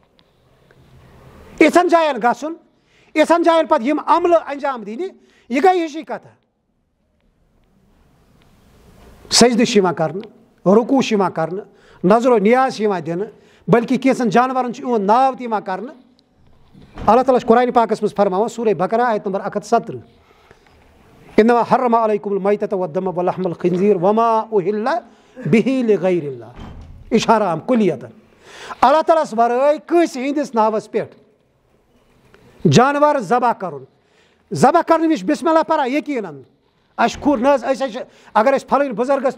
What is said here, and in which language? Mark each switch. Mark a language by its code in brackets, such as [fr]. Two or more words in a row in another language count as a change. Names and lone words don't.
[ks] یِژھن جاین گژھُن یِژھن جاین پتہٕ یِم عملہٕ انجام دِنہِ یہِ گٔے ہِشی کتھا سجدٕ چھُ یِوان کرنہٕ رُکوٗ چھُ یِوان کرنہٕ نظرو نیاز چھُ یِوان دِنہٕ بٔلکہِ کینٛژن جانورن چھُ یِہُنٛد ناو تہِ یِوان کرنہٕ اللہ تعالیٰ چھُ قرآنِ پاکس منٛز فرماوان سورہ بقرہ آیت نمبر 170 [ar] انما حرم علیکم المیتۃ والدم ولحم الخنزیر وما اہل بہ لغیر اللہ [ks] یہِ چھُ حرام کُلیتن اللہ تعالیٰ ہس ورٲے کٲنٛسہِ ہٕنٛدِس ناوس پٮ۪ٹھ جانور ذبح کرُن ذبح کرنہٕ وِزِ بسم اللہ پران یقیٖنن اَسہِ کھوٗر نہ حظ أسۍ حظ چھِ اگر أسۍ پھلٲنۍ بُزرگس